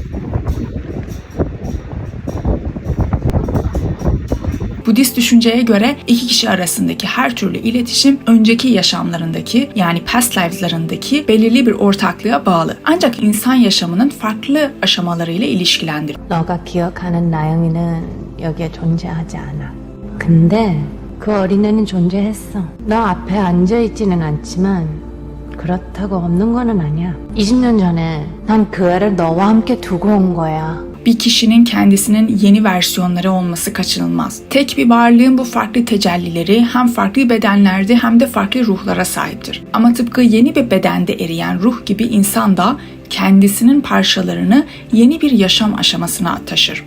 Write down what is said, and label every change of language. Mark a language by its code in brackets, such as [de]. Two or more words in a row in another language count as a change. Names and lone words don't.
[tr] Budist düşünceye göre iki kişi arasındaki her türlü iletişim önceki yaşamlarındaki yani past lives'larındaki belirli bir ortaklığa bağlı. Ancak insan yaşamının farklı aşamalarıyla ilişkilendirilir. [ko] 너가 기억하는 나영이는 여기에 존재하지 않아. 근데 그 어린애는 존재했어. 너 앞에 앉아있지는 않지만 그렇다고 없는 거는 아니야. 20년 전에 난 그 애를 너와 함께 두고 온 거야. [tr] Bir kişinin kendisinin yeni versiyonları olması kaçınılmaz. Tek bir varlığın bu farklı tecellileri hem farklı bedenlerde hem de farklı ruhlara sahiptir. Ama tıpkı yeni bir bedende eriyen ruh gibi insan da kendisinin parçalarını yeni bir yaşam aşamasına taşır.